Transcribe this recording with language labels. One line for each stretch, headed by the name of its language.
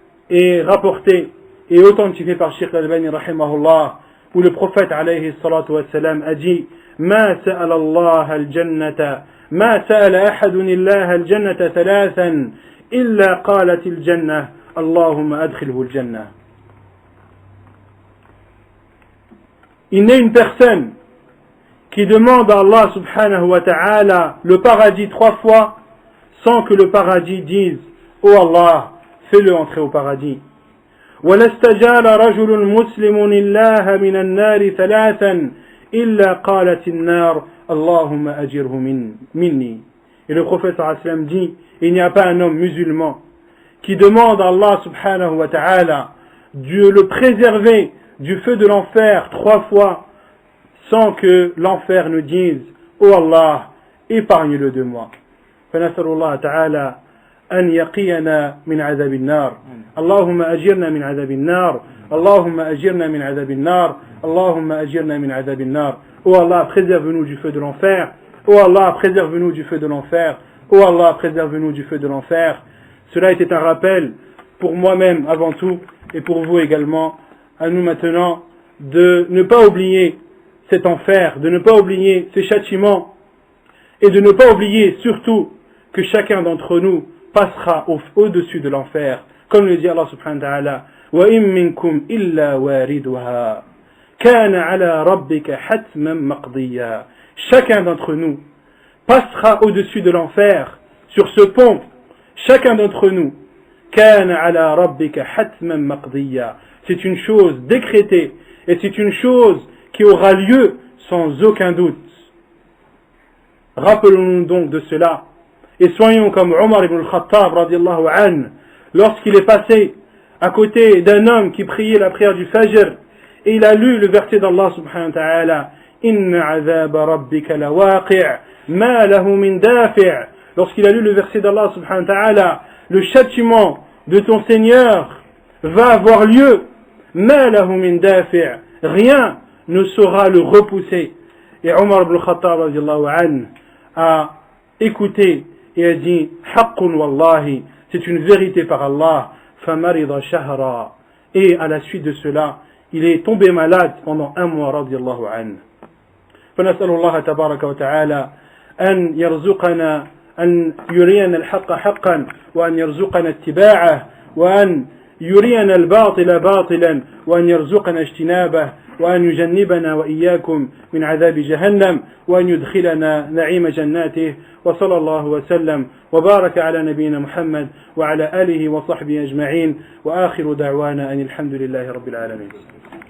French: est rapporté et authentifié par Cheikh Al-Albani rahimahullah, où le prophète alayhi salatu wassalam a dit
Arabic: ما سأل الله الجنة ما سأل أحد الله الجنة ثلاثا إلا قالت الجنة اللهم أدخله الجنة.
French: Il n'est une personne qui demande à Allah subhanahu wa ta'ala le paradis 3 fois sans que le paradis dise ô Allah, fais-le entrer au paradis.
Arabic: ولا استجار رجل مسلم الله من النار ثلاثا إلا قالت النار اللهم أجره مني.
French: Et le prophète sallallahu alayhi wa sallam dit il n'y a pas un homme musulman qui demande à Allah subhanahu wa ta'ala de le préserver du feu de l'enfer 3 fois sans que l'enfer ne dise ô Allah, épargne-le de moi.
Arabic: فنسأل الله تعالى أن يقينا من عذاب النار. اللهم أجرنا من عذاب النار. اللهم أجرنا من عذاب النار. اللهم أجرنا من عذاب النار.
French: Oh Allah, préserve-nous du feu de l'enfer. Oh Allah, préserve-nous du feu de l'enfer. Oh Allah, préserve-nous du feu de l'enfer. Cela était un rappel pour moi-même avant tout et pour vous également, à nous maintenant, de ne pas oublier cet enfer, de ne pas oublier ces châtiments et de ne pas oublier surtout que chacun d'entre nous passera au-dessus de l'enfer. Comme le dit
Arabic: Allah subhanahu wa ta'ala, وَإِن مِّنكُمْ إِلَّا وَارِدُهَا كَانَ عَلَى رَبِّكَ حَتْمًا مَقْضِيًّا.
French: Chacun d'entre nous passera au-dessus de l'enfer sur ce pont. Chacun d'entre nous,
Arabic: كَانَ عَلَى رَبِّكَ حَتْمًا مَقْضِيًّا.
French: C'est une chose décrétée et c'est une chose qui aura lieu sans aucun doute. Rappelons-nous donc de cela et soyons comme Omar ibn al-Khattab radiallahu anhu lorsqu'il est passé à côté d'un homme qui priait la prière du Fajr et il a lu le verset d'Allah subhanahu wa ta'ala
Arabic: Inna azaba rabbika lawaqi' ma lahu min dafi'.
French: Lorsqu'il a lu le verset d'Allah subhanahu wa ta'ala, le châtiment de ton Seigneur va avoir lieu,
Arabic: ma lahu min dafi',
French: rien ne saura le repousser. Et Omar ibn al-Khattab radiallahu anhu a écouté et a dit
Arabic: haqqun wallahi,
French: c'est une vérité par Allah,
Arabic: famarida shahra.
French: Et à la suite de cela, il est tombé malade pendant 1 mois radiallahu anhu.
Arabic: فنسأل الله تبارك وتعالى أن يرزقنا أن يرينا الحق حقا وأن يرزقنا اتباعه وأن يرينا الباطل باطلا وأن يرزقنا اجتنابه وأن يجنبنا وإياكم من عذاب جهنم وأن يدخلنا نعيم جناته وصلى الله وسلم وبارك على نبينا محمد وعلى آله وصحبه أجمعين وآخر دعوانا أن الحمد لله رب العالمين.